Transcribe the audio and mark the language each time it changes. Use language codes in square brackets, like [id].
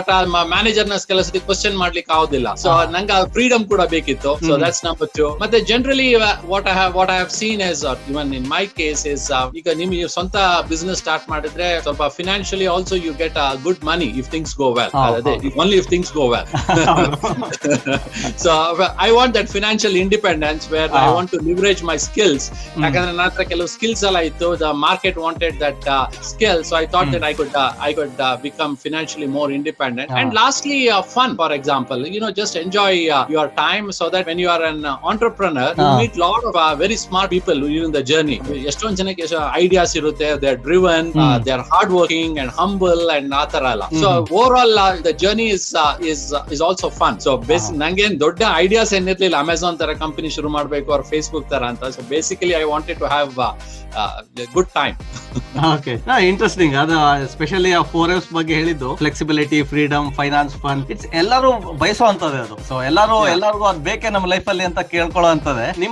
[kn] But manager ನ ಕೆಲಸದಿ question ಮಾಡ್ಲಿಕ್ಕೆ ಆಗೋದಿಲ್ಲ. ಸೊ ನಂಗೆ ಫ್ರೀಡಮ್ ಕೂಡ ಬೇಕಿತ್ತು. [en] So that's number 2. ಮತ್ತೆ generally what I have seen is even in my case is, [kn] ಈಗ ನಿಮ್ಗೆ ಸ್ವಂತ ಬಿಸ್ನೆಸ್ ಸ್ಟಾರ್ಟ್ ಮಾಡಿದ್ರೆ ಸ್ವಲ್ಪ [en] Financially also you get good money if things go well. Only if things go well. So I want that financial independence where I want to leverage my skills. [kn] ಯಾಕಂದ್ರೆ ನನ್ನ ಹತ್ರ ಕೆಲವು skills ಎಲ್ಲ ಇತ್ತು. [en] The market wanted that skill, so I thought that I could become financially more independent. And lastly, fun. For example, just enjoy your time, so that when you are an entrepreneur, you meet lot of very smart people during the journey. [kn] ಎಷ್ಟೊಂದು ಜನಕ್ಕೆ ideas ಇರುತ್ತೆ, [en] they are driven, they are hard working and humble and [kn] ಆ ತರ ಎಲ್ಲ. [en] So overall the the journey is also fun. [kn] So ನಂಗೇನ್ ದೊಡ್ಡ ideas ಏನಿರ್ಲಿಲ್ಲ Amazon ತರ company ಶುರು ಮಾಡ್ಬೇಕು ಅವ್ರ ಫೇಸ್ಬುಕ್ ತರ ಅಂತ. [en] So basically I wanted to have good time. Okay, interesting. [kn] ಅದು ಎಸ್ಪೆಷಲಿ ಆ 4Fs ಬಗ್ಗೆ ಹೇಳಿದ್ದು, flexibility, freedom, finance, fun. [en] it's [kn] ಎಲ್ಲರೂ ಬಯಸುವಂತದ್ದು ಅದು. ಸೊ ಎಲ್ಲರಿಗೂ ಅದ್ ಬೇಕೇ ನಮ್ಮ ಲೈಫ್ ಅಲ್ಲಿ ಅಂತ ಕೇಳ್ಕೊಳ್ಳೋ ಅಂತದೆ.